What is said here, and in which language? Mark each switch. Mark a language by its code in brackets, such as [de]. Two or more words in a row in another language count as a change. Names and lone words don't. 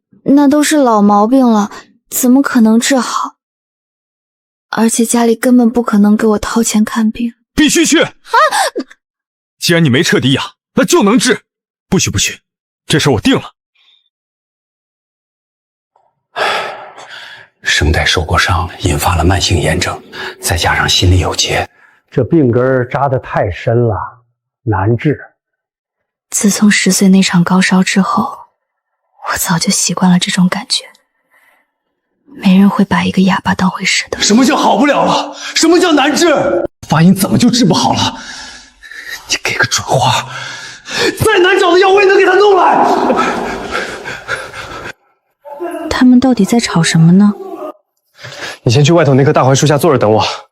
[zh] 那都是老毛病了，怎麼可能治好？而且家裡根本不可能給我掏錢看病。必須去！既然你沒徹底啞，那就能治。不許不許，這事我定了。声帶受過傷，引發了慢性炎症，再加上心裡有結，這病根扎得太深了，難治。自從10歲那場高燒之後，我早就習慣了這種感覺。沒人會把一個啞巴當回事的。什麼叫好不了了？什麼叫難治？發音怎麼就治不好了？你給個準話，再難找的藥我也能給他弄來。他們到底在吵什麼呢？你先去外頭那棵大槐樹下坐着等我。